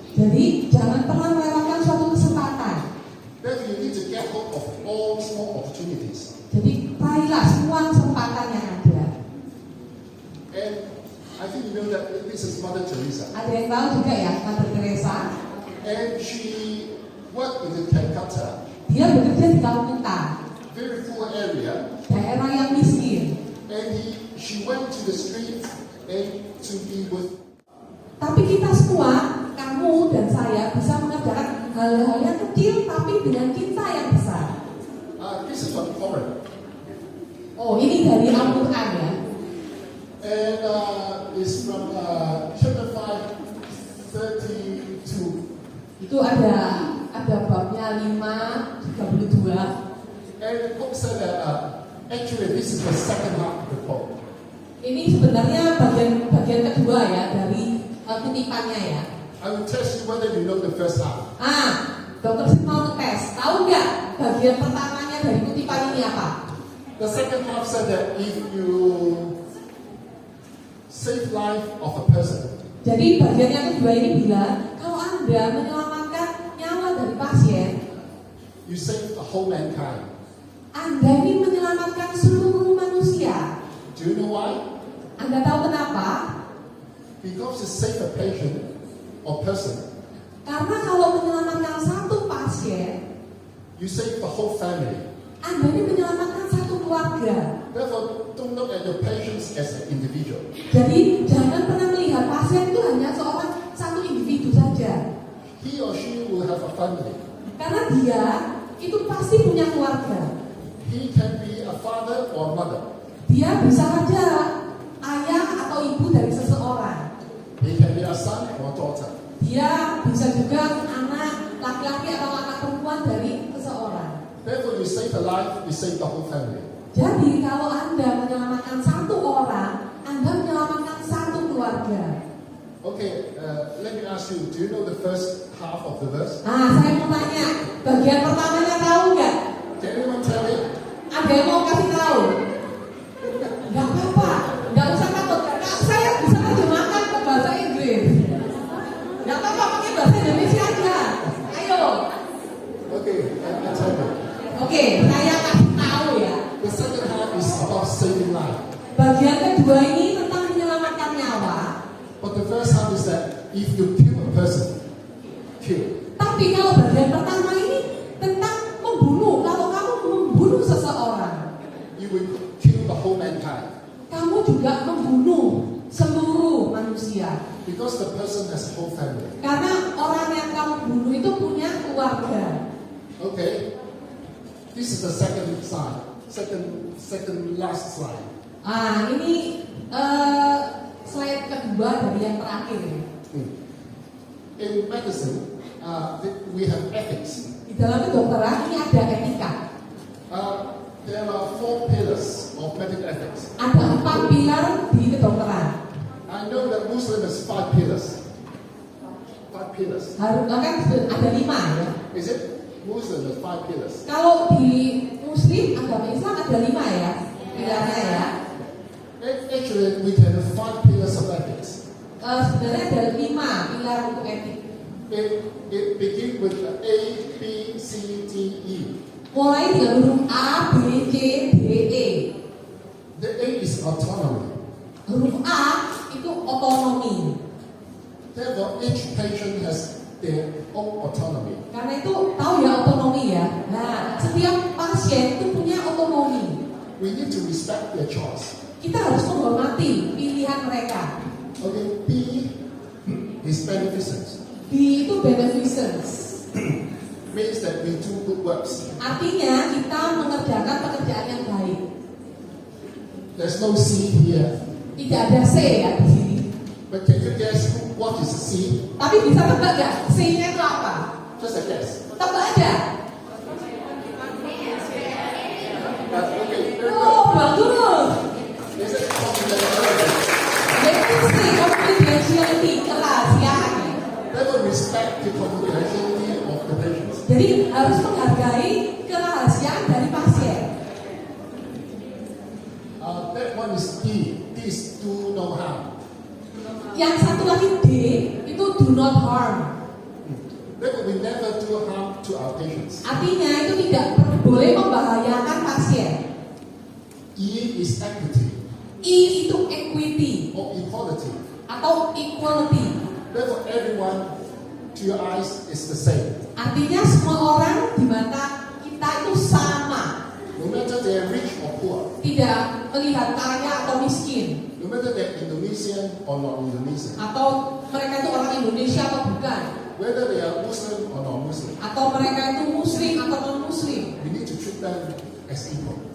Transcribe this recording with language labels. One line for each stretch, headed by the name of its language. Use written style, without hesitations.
Indonesian: Jadi jangan pernah melewatkan suatu kesempatan.
English: Therefore you need to get hold of all small opportunities.
Indonesian: Jadi raihlah semua kesempatan yang ada.
English: And I think you know that this is Mother Teresa.
Indonesian: Ada yang tahu juga ya Mother Teresa.
English: And she worked in Calcutta,
Indonesian: Dia bekerja di Calcutta,
English: very poor area.
Indonesian: daerah yang miskin.
English: And she went to the street and to be with.
Indonesian: Tapi kita semua, kamu dan saya bisa mengerjakan hal-hal yang kecil tapi dengan cinta yang besar.
English: This is from Corinth.
Indonesian: Oh, ini dari Al-Quran ya.
English: And it's from chapter 5:32.
Indonesian: Itu ada babnya 5:32.
English: And the book said that actually this is the second half of the book.
Indonesian: Ini sebenarnya bagian kedua ya dari kutipannya ya.
English: I will test you whether you know the first half.
Indonesian: Dokter Sid mau ngetes. Tahu nggak bagian pertamanya dari kutipan ini apa?
English: The second half said that if you save life of a person,
Indonesian: Jadi bagian yang kedua ini bilang, kalau Anda menyelamatkan nyawa dari pasien,
English: you save the whole mankind.
Indonesian: Anda ini menyelamatkan seluruh manusia.
English: Do you know why?
Indonesian: Anda tahu kenapa?
English: Because you save a patient or person,
Indonesian: Karena kalau menyelamatkan satu pasien,
English: you save the whole family.
Indonesian: Anda ini menyelamatkan satu keluarga.
English: Therefore, don't look at your patients as an individual.
Indonesian: Jadi jangan pernah melihat pasien itu hanya seorang satu individu saja.
English: He or she will have a family.
Indonesian: Karena dia itu pasti punya keluarga.
English: He can be a father or a mother.
Indonesian: Dia bisa saja ayah atau ibu dari seseorang.
English: He can be a son or a daughter.
Indonesian: Dia bisa juga anak laki-laki atau anak perempuan dari seseorang.
English: Therefore, you save a life, you save the whole family.
Indonesian: Jadi kalau Anda menyelamatkan satu orang, Anda menyelamatkan satu keluarga.
English: Okay, let me ask you, do you know the first half of the verse?
Indonesian: Saya mau tanya, bagian pertamanya tahu nggak?
English: Can anyone tell me?
Indonesian: Ada yang mau kasih tahu? Nggak apa-apa, nggak usah takut. Karena saya bisa terjemahkan ke bahasa Inggris. Nggak apa-apa, pakai bahasa Indonesia aja. Ayo.
English: Okay, I'll tell you.
Indonesian: Oke, saya kasih tahu ya.
English: The second half is about saving life.
Indonesian: Bagian kedua ini tentang menyelamatkan nyawa.
English: But the first half is that if you kill a person, kill.
Indonesian: Tapi kalau bagian pertama ini tentang membunuh. Kalau kamu membunuh seseorang,
English: You will kill the whole mankind.
Indonesian: kamu juga membunuh seluruh manusia.
English: Because the person has a whole family.
Indonesian: Karena orang yang kamu bunuh itu punya keluarga.
English: Okay, this is the second slide. Second last slide.
Indonesian: Ini slide kedua dari yang terakhir.
English: In medicine, we have ethics.
Indonesian: Di dalam kedokteran ini ada etika.
English: There are 4 pillars of medical ethics.
Indonesian: Ada 4 pilar di kedokteran.
English: I know that Muslim has 5 pillars. 5 pillars.
Indonesian: Kan ada 5 ya.
English: Is it? Muslim has 5 pillars.
Indonesian: Kalau di Muslim agama Islam ada 5 ya pilarnya ya.
English: Actually, we can have 5 pillars of ethics.
Indonesian: Sebenarnya ada 5 pilar untuk etik.
English: It begins with A, B, C, D, E.
Indonesian: Mulai dengan huruf A, B, C, D, E.
English: The A is autonomy.
Indonesian: Huruf A itu otonomi.
English: Therefore, each patient has their own autonomy.
Indonesian: Karena itu tahu ya otonomi ya. Nah, setiap pasien itu punya otonomi.
English: We need to respect their choice.
Indonesian: Kita harus menghormati pilihan mereka.
English: Okay, B is beneficence.
Indonesian: B itu beneficence.
English: Means that we do good works.
Indonesian: Artinya kita mengerjakan pekerjaan yang baik.
English: There's no C here.
Indonesian: Tidak ada C ya di sini.
English: But can you guess what is C?
Indonesian: Tapi bisa tebak nggak C-nya itu apa?
English: Just a guess.
Indonesian: Tebak aja.
English: Okay.
Indonesian: Oh, bagus.
English: Is it confidentiality?
Indonesian: Yaitu C, confidentiality, kerahasiaan.
English: Never respect the confidentiality of the patients.
Indonesian: Jadi harus menghargai kerahasiaan dari pasien.
English: That one is D. D is do no harm.
Indonesian: Yang satu lagi D itu
English: do not harm. Therefore, we never do harm to our patients.
Indonesian: Artinya itu tidak boleh membahayakan pasien.
English: E is equity
Indonesian: I itu equity
English: or equality.
Indonesian: atau equality.
English: Therefore, everyone to your eyes is the same.
Indonesian: Artinya semua orang di mata kita itu sama.
English: No matter they are rich or poor.
Indonesian: Tidak melihat kaya atau miskin.
English: No matter they're Indonesian or not Indonesian.
Indonesian: Atau mereka itu orang Indonesia atau bukan.
English: Whether they are Muslim or non-Muslim.
Indonesian: Atau mereka itu muslim atau non-muslim.
English: We need to treat them as equal.